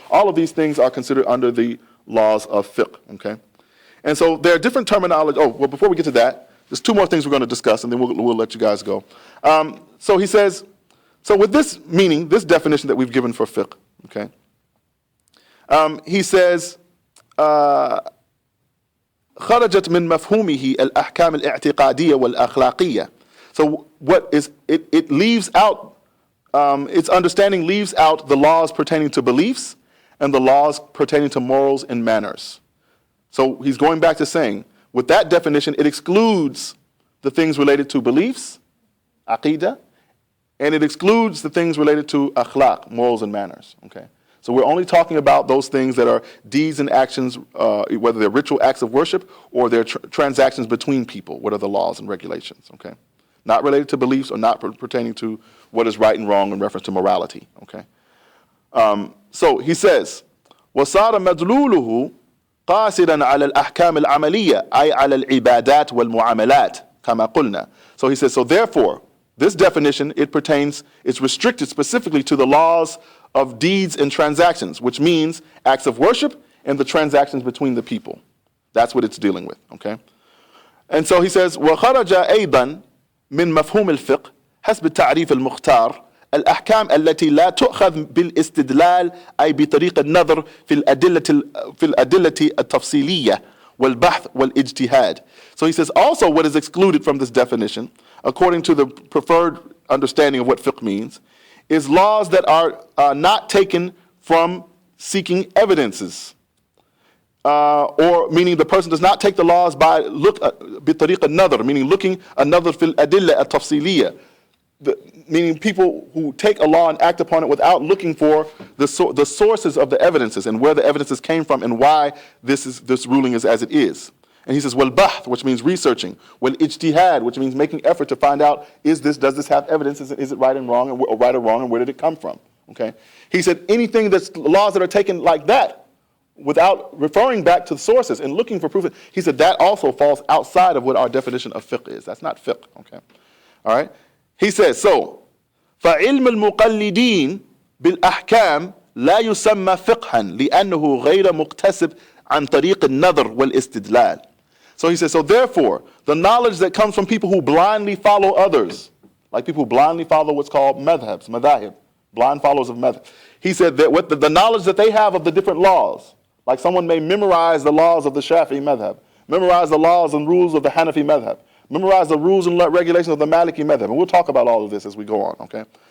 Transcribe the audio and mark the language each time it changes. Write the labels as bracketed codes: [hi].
[en] All of these things are considered under the laws of fiqh. Okay, and so there are different terminology. Oh, well, before we get to that, there's two more things we're going to discuss, and then we'll let you guys go. So he says, so with this meaning, this definition that we've given for fiqh, okay. He says, [ar] خرجت من مفهومه الأحكام الاعتقادية والأخلاقية. [en] So what is it leaves out, its understanding leaves out the laws pertaining to beliefs and the laws pertaining to morals and manners. So he's going back to saying, with that definition, it excludes the things related to beliefs, aqidah, and it excludes the things related to akhlaq, morals and manners. Okay. So we're only talking about those things that are deeds and actions, whether they're ritual acts of worship or they're transactions between people. What are the laws and regulations? Okay, not related to beliefs or not pertaining to what is right and wrong in reference to morality. Okay, so he says, [ar] وصار مدلوله قاصرا على الأحكام العملية أي على العبادات والمعاملات كما قلنا. [en] So he says, so therefore, this definition, it's restricted specifically to the laws of deeds and transactions, which means acts of worship and the transactions between the people. That's what it's dealing with, okay? And so he says, [ar] وخرج أيضا من مفهوم الفقه حسب التعريف المختار الأحكام التي لا تؤخذ بالاستدلال أي بطريق النظر في الأدلة التفصيلية والبحث والاجتهاد. [en] So he says also what is excluded from this definition, according to the preferred understanding of what fiqh means, is laws that are not taken from seeking evidences. Or meaning the person does not take the laws by [ar] بطريق النظر, [en] meaning looking [ar] النظر في الأدلة التفصيلية, [en] meaning people who take a law and act upon it without looking for the sources of the evidences and where the evidences came from and why this ruling is as it is. And he says, wal-bahth, which means researching, wal-ijtihad, which means making effort to find out, does this have evidence, is it right and wrong, or right or wrong, and where did it come from? Okay. He said anything that's laws that are taken like that, without referring back to the sources and looking for proof, he said that also falls outside of what our definition of fiqh is. That's not fiqh. Okay. All right. He says, so [ar] فعلم المقلدين بالأحكام لا يسمى فقها لأنه غير مكتسب عن طريق النظر والاستدلال. [en] So he says, so therefore, the knowledge that comes from people who blindly follow others, like people who blindly follow what's called madhabs, madhahib, blind followers of madhab. He said that what the knowledge that they have of the different laws, like someone may memorize the laws of the Shafi'i madhab, memorize the laws and rules of the Hanafi madhab, memorize the rules and regulations of the Maliki madhab, and we'll talk about all of this as we go on, okay?